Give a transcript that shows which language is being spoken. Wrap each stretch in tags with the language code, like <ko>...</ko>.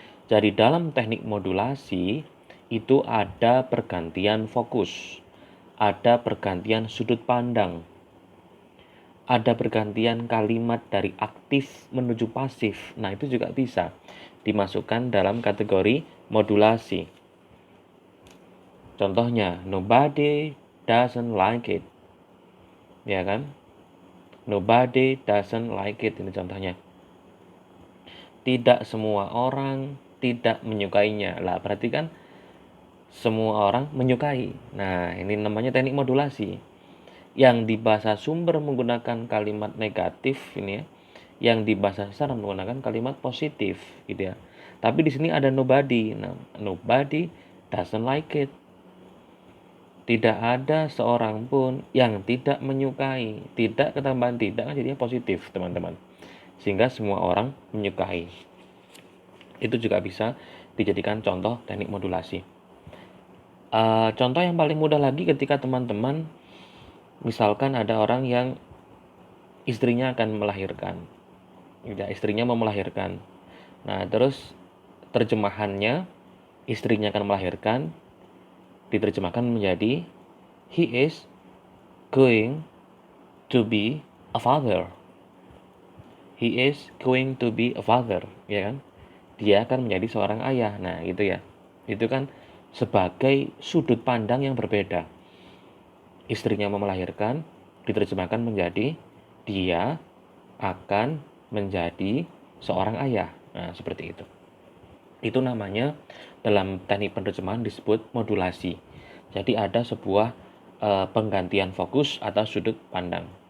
<id>Jadi dalam teknik modulasi itu ada pergantian fokus, ada pergantian sudut pandang, ada pergantian kalimat dari aktif menuju pasif. Nah, itu juga bisa dimasukkan dalam kategori modulasi.</id> <en>Contohnya, nobody doesn't like it.</en> <id>Ya kan?</id> <en>Nobody doesn't like it.</en> <id>Ini contohnya. Tidak semua orang tidak menyukainya. Lah, berarti kan semua orang menyukai. Nah, ini namanya teknik modulasi. Yang di bahasa sumber menggunakan kalimat negatif ini ya. Yang di bahasa sasaran menggunakan kalimat positif gitu ya. Tapi di sini ada nobody.</id> <en>Nah, nobody doesn't like it.</en> <id>Tidak ada seorang pun yang tidak menyukai. Tidak ketambahan tidak kan jadinya positif, teman-teman. Sehingga semua orang menyukai. Itu juga bisa dijadikan contoh teknik modulasi. Contoh yang paling mudah lagi ketika teman-teman misalkan ada orang yang istrinya akan melahirkan. Ya, istrinya mau melahirkan. Nah, terus terjemahannya istrinya akan melahirkan diterjemahkan menjadi</id> <en>he is going to be a father. He is going to be a father,</en> <id>ya kan? Dia akan menjadi seorang ayah. Nah, gitu ya. Itu kan sebagai sudut pandang yang berbeda. Istrinya mau melahirkan diterjemahkan menjadi dia akan menjadi seorang ayah. Nah, seperti itu. Itu namanya dalam teknik penerjemahan disebut modulasi. Jadi ada sebuah penggantian fokus atau sudut pandang.</id>